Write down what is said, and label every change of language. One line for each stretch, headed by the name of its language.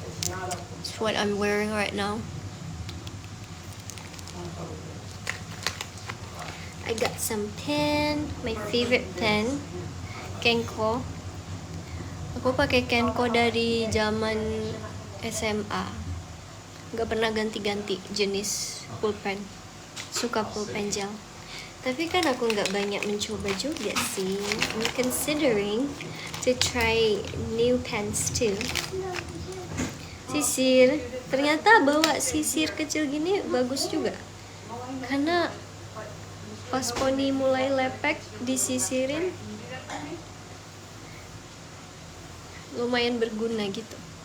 English: That's what I'm wearing right now. I got some pen, my favorite pen, Kenko.
Indonesian: Aku pakai Kenko dari zaman SMA. nggak pernah ganti-ganti jenis pulpen, suka pulpen gel. Tapi kan aku nggak banyak mencoba juga sih.
English: I'm considering to try new pens too.
Indonesian: Sisir, ternyata bawa sisir kecil gini bagus juga. Karena pas poni mulai lepek disisirin lumayan berguna gitu.